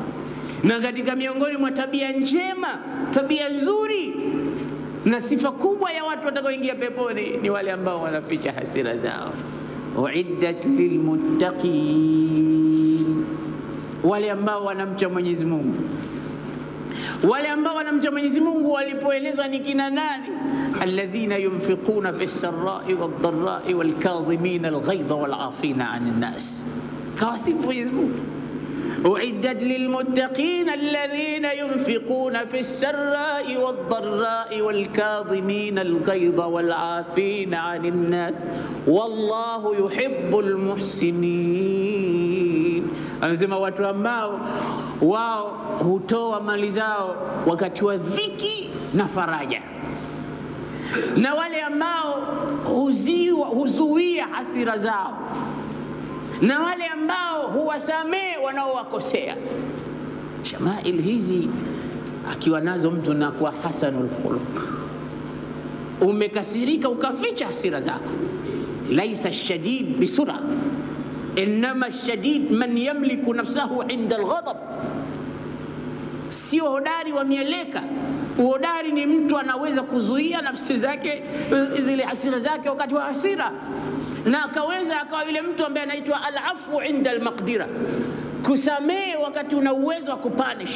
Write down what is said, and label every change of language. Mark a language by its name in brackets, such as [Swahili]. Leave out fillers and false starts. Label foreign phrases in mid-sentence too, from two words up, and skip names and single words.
[Swahili] Na katika miongoni mwa tabia njema, tabia nzuri na sifa kubwa ya watu watakaoingia peponi ni wale ambao wanaficha hasira zao. [Arabic] أعدت للمتقين, [Swahili] wale ambao wanamcha Mwenyezi Mungu. Wale ambao wanamcha Mwenyezi Mungu walipoelezwa ni kina nani? [Arabic] الذين ينفقون في السراء والضراء والكاظمين الغيظ والعافين عن الناس. [Swahili] Kawasifu Mwenyezi Mungu. [Arabic] أعدت للمتقين الذين ينفقون في السراء والضراء والكاظمين الغيظ والعافين عن الناس والله يحب المحسنين. [Swahili] Anasema watu ambao wao hutoa mali zao wakati wa dhiki na faraja, na wale ambao huzuia hasira zao, na wale ambao huwasamee wanaowakosea. Shamail hizi akiwa nazo mtu na kuwa [Arabic] حسن الخلق. [Swahili] Umekasirika ukaficha hasira zako. [Arabic] ليس شديد بالصرعة، إنما شديد من يملك نفسه عند الغضب. [Swahili] sio hodari wa mieleka. Uhodari ni mtu anaweza kuzuia nafsi zake, zile hasira zake wakati wa hasira, na akaweza akawa yule mtu ambaye anaitwa [Arabic] العفو عند المقدرة, [Swahili] kusamehe wakati una uwezo wa kupanish.